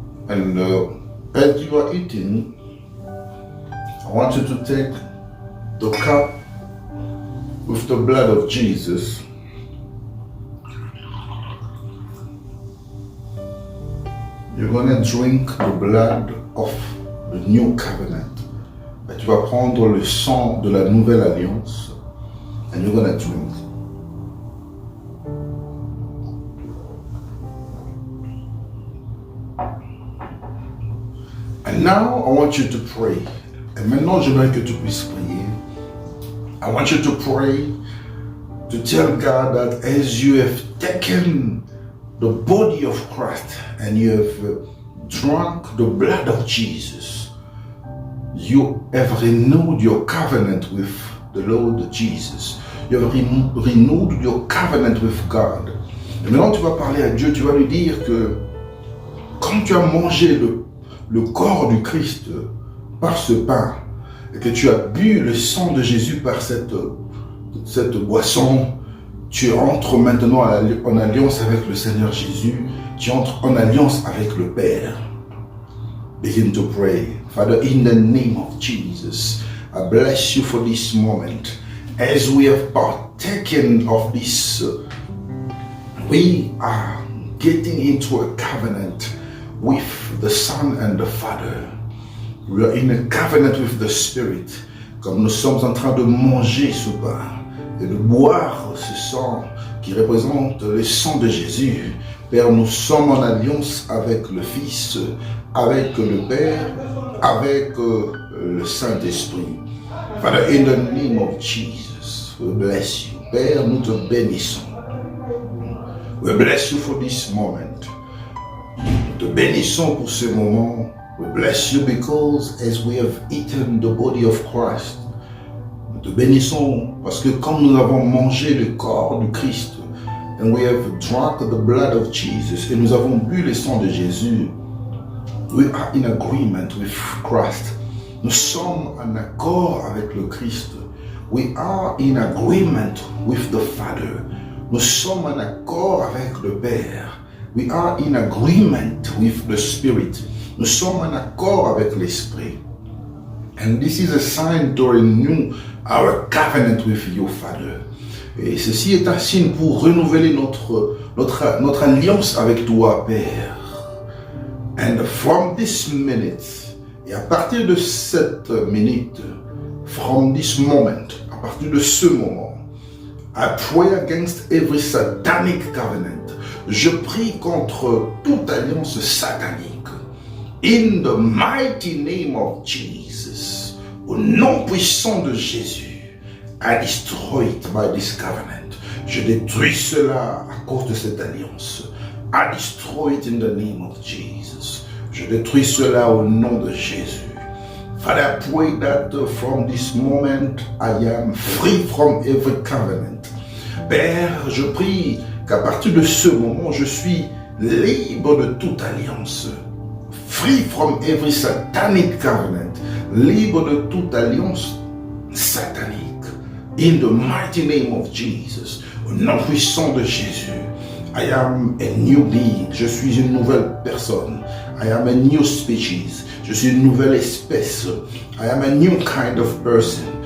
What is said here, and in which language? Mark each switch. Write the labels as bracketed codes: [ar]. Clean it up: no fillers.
[en] And as you are eating, I want you to take the cup with the blood of Jesus. You're going to drink the blood of the new covenant. [fr] Et tu vas prendre le sang de la nouvelle alliance. [en] And you're going to drink. And now I want you to pray. [fr] Et maintenant, j'aimerais que tu puisses prier. [en] I want you to pray to tell God that as you have taken the body of Christ and you have drunk the blood of Jesus, you have renewed your covenant with the Lord Jesus. You have renewed your covenant with God. [fr] Et maintenant, tu vas parler à Dieu, tu vas lui dire que quand tu as mangé le corps du Christ par ce pain, et que tu as bu le sang de Jésus par cette boisson, tu entres maintenant en alliance avec le Seigneur Jésus, tu entres en alliance avec le Père. [en] Begin to pray. Father, in the name of Jesus, I bless you for this moment. As we have partaken of this, we are getting into a covenant with the Son and the Father. We are in a covenant with the Spirit. [fr] Comme nous sommes en train de manger ce pain et de boire ce sang qui représente le sang de Jésus. Père, nous sommes en alliance avec le Fils, avec le Père, avec le Saint-Esprit. [en] Father, in the name of Jesus, we bless you. [fr] Père, nous te bénissons. [en] We bless you for this moment. [fr] Nous te bénissons pour ce moment. [en] We bless you because as we have eaten the body of Christ, [fr] nous te bénissons parce que quand nous avons mangé le corps du Christ, [en] and we have drunk the blood of Jesus, [fr] et nous avons bu le sang de Jésus, [en] we are in agreement with Christ. [fr] Nous sommes en accord avec le Christ. [en] We are in agreement with the Father. [fr] Nous sommes en accord avec le Père. [en] We are in agreement with the Spirit. [fr] Nous sommes en accord avec l'Esprit. [en] And this is a sign to renew our covenant with you, Father. [fr] Et ceci est un signe pour renouveler notre alliance avec toi, Père. [en] And from this minute, [fr] et à partir de cette minute, [en] from this moment, [fr] à partir de ce moment, [en] I pray against every satanic covenant. [fr] Je prie contre toute alliance satanique. [en] In the mighty name of Jesus, [fr] au nom puissant de Jésus, [en] I destroy it by this covenant. [fr] Je détruis cela à cause de cette alliance. [en] I destroy it in the name of Jesus. [fr] Je détruis cela au nom de Jésus. [en] Father, I pray that from this moment I am free from every covenant. [fr] Père, je prie qu'à partir de ce moment, je suis libre de toute alliance. [en] Free from every satanic covenant. [fr] Libre de toute alliance satanique. [en] In the mighty name of Jesus. [fr] Au nom puissant de Jésus. [en] I am a new being. [fr] Je suis une nouvelle personne. [en] I am a new species. [fr] Je suis une nouvelle espèce. [en] I am a new kind of person.